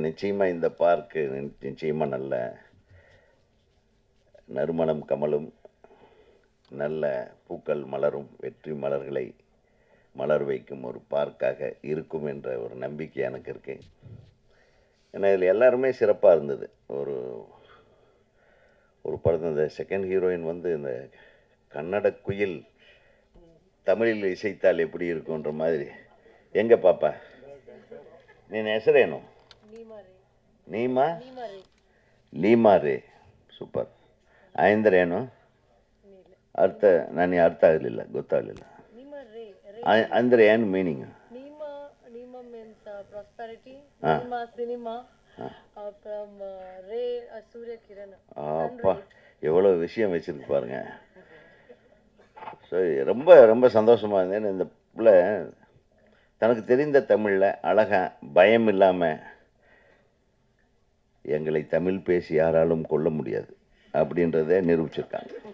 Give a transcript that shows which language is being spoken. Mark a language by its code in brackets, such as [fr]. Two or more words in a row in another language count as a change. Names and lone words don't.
[ta] நிச்சயமாக இந்த பார்க்கு நிச்சயமாக நல்ல நறுமணம் கமலும், நல்ல பூக்கள் மலரும், வெற்றி மலர்களை மலர் வைக்கும் ஒரு பார்க்காக இருக்கும் என்ற ஒரு நம்பிக்கை எனக்கு இருக்கு. ஏன்னா இதில் எல்லாருமே சிறப்பாக இருந்தது. ஒரு படத்தில் இந்த [en] second heroine [ta] வந்து இந்த கன்னட குயில் தமிழில் இசைத்தால் எப்படி இருக்குன்ற மாதிரி. எங்கே பாப்பா நீ ಹೆಸರೇನು? [kn] ಲೀಮಾ ರೇ. ಸೂಪರ್. ಆಯಂದ್ರೇನು ಅರ್ಥ ನನಗೆ ಅರ್ಥ ಆಗಲಿಲ್ಲ, ಗೊತ್ತಾಗಲಿಲ್ಲ. ಅಂದರೆ ಏನು ಮೀನಿಂಗ್? [ta] ப்ராஸ்பரிட்டி ஆ. சினிமா அப்புறம் ரே சூரிய கிரண் அப்பா எவ்வளோ விஷயம் வச்சுருக்கு பாருங்க. ஸோ ரொம்ப ரொம்ப சந்தோஷமாக இருந்தேன். இந்த பிள்ளை தனக்கு தெரிந்த தமிழில் அழகா பயம் இல்லாமல் எங்களை தமிழ் பேசி யாராலும் கொள்ள முடியாது அப்படின்றத நிரூபிச்சிருக்காங்க.